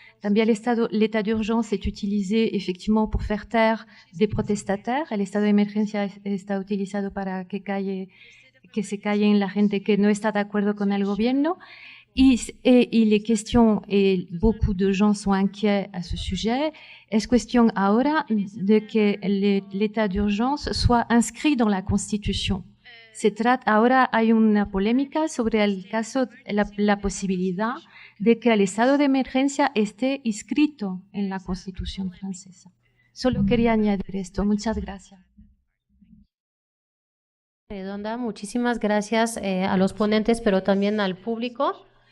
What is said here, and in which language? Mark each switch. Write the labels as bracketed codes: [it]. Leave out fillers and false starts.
[es] También [fr] l'état d'urgence est utilisé effectivement pour faire taire des protestataires. [es] El estado de emergencia está utilizado para que se callen la gente que no está de acuerdo con el gobierno. [fr] Y les questions, et beaucoup de gens sont inquiets à ce sujet, [es] es cuestión ahora de que [fr] l'état d'urgence soit inscrit dans la Constitution. [es] Ahora hay una polémica sobre el caso, la posibilidad de que el estado de emergencia esté inscrito en la Constitución francesa. Solo quería añadir esto. Muchas gracias. Redonda, muchísimas gracias a los ponentes, pero también al público.